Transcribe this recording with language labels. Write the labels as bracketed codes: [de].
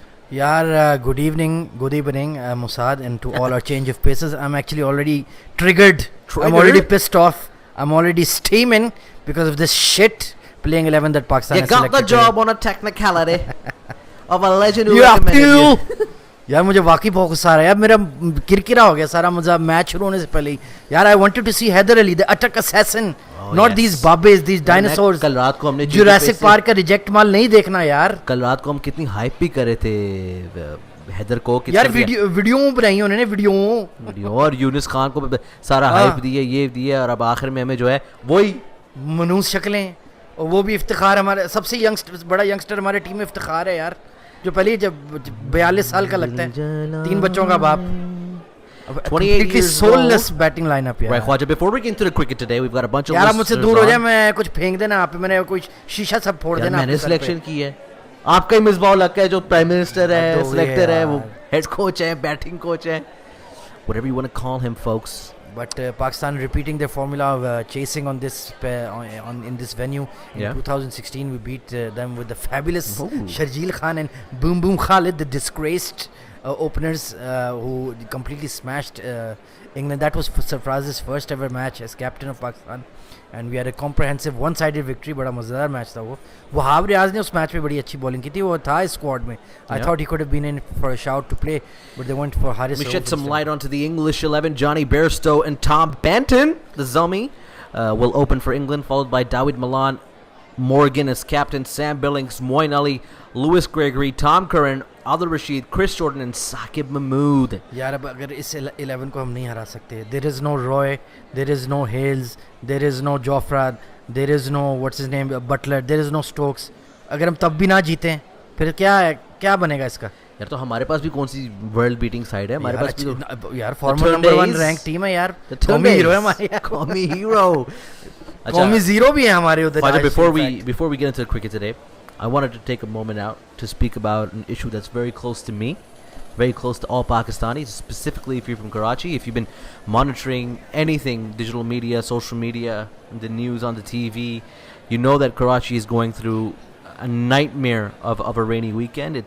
[en] Good evening, Musad, and to all our change of paces. I'm actually already triggered. I'm already pissed off. I'm already steaming because of this shit playing 11 that Pakistan has selected. You got the job on a technicality of a legend who you have recommended to. [hi] यार मुझे वाकई बहुत गुस्सा आ रहा है यार मेरा किरकिरा हो गया सारा मजा मैच शुरू होने से पहले ही यार [en] I wanted to see Haider Ali the attack assassin not these babes these dinosaurs [hi] कल रात को हमने जुरासिक पार्क का रिजेक्ट माल नहीं देखना यार कल रात को हम कितनी हाइप भी कर रहे थे हैदर को यार वीडियो बनाई उन्होंने वीडियो और यूनिस खान को सारा हाइप दिए ये दिए और अब आखिर में हमें जो है वही मनूस शक्लें और वो भी इफ्तिखार हमारे सबसे बड़ा यंगस्टर हमारे टीम में इफ्तिखार है यार जो पहले जब 42 साल का लगता है 3 बच्चों का बाप [en] 28 years soulless batting lineup यार. Right, Khwaja, before we get into the cricket today, we've got a bunch of [hi] यार मुझसे दूर हो जाए मैं कुछ फेंक देना आप पे मैंने कोई शीशा सब फोड़ देना मैंने सिलेक्शन की है आपका ही मिसबाह लग है जो प्राइम मिनिस्टर है सिलेक्टर है वो हेड कोच है बैटिंग कोच है [en] whatever you want to call him folks. But Pakistan repeating their formula of chasing on this in this venue. In 2016 we beat them with the fabulous Sharjeel Khan and Boom Boom Khalid, the disgraced openers who completely smashed England. That was Sarfaraz's first ever match as captain of Pakistan, and we had a comprehensive one-sided victory. [hi] बड़ा मज़ेदार match था वो. वहाब रियाज ने उस match में बड़ी अच्छी bowling की थी. वो था स्क्वाड में. [en] I thought he could have been in for a shout to play, but they went for Haris. We shed some light onto the English 11. Johnny Bairstow and Tom Banton, the Zummy, will open for England, followed by Dawid Malan, Morgan as captain, Sam Billings, Moeen Ali, Lewis Gregory, Tom Curran, Adil Rashid, Chris Jordan and Saqib Mahmood. [hi] यार अब अगर इस 11 को हम नहीं हरा सकते, [en] there is no Roy, there is no Hales, there is no Jofra, there is no what's his name Butler, there is no Stokes. [hi] अगर हम तब भी ना जीते फिर क्या बनेगा इसका? यार तो हमारे पास भी कौन सी वर्ल्ड बीटिंग साइड है हमारे पास भी यार फॉर्मूला नंबर 1 रैंक टीम है यार कौमी हीरो है हमारे कौमी हीरो कौमी जीरो भी है हमारे उधर. [en] Before we get into the cricket today, I wanted to take a moment out to speak about an issue that's very close to me, very close to all Pakistanis, specifically if you're from Karachi. If you've been monitoring anything, digital media, social media, the news on the TV, you know that Karachi is going through a nightmare of a rainy weekend.